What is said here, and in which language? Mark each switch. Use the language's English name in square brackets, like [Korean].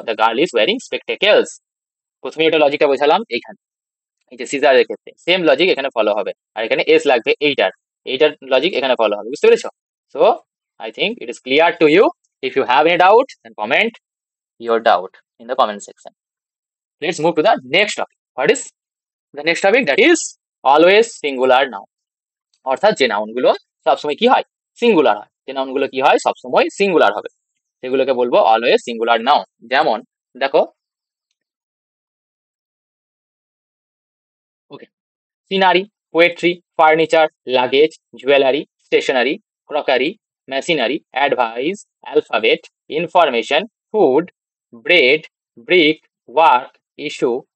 [English] The girl is wearing spectacles. [Bangla] প্রথমে এটা লজিকটা বোঝালাম এইখানে, এই যে সিজারের ক্ষেত্রে সেম লজিক এখানে ফলো হবে, আর এখানে এস লাগবে এইটার, এইটার লজিক এখানে ফলো হবে। বুঝতে পেরেছো? [English] So I think it is clear to you. If you have any doubt then comment your doubt in the comment section. Let's move to the next topic. What is the next topic? That is always singular noun. [Bangla] অর্থাৎ যে noun গুলো সবসময় কি হয়, singular হয়। যে noun গুলো কি হয়, সবসময় সিঙ্গুলার হবে, সেগুলোকে বলবো অলওয়েজ সিঙ্গুলার নাউন। যেমন দেখো, ওকে, scenery, poetry, furniture, luggage, jewellery, stationery, crockery, machinery, advice, alphabet, information, food, bread, brick, work, issue,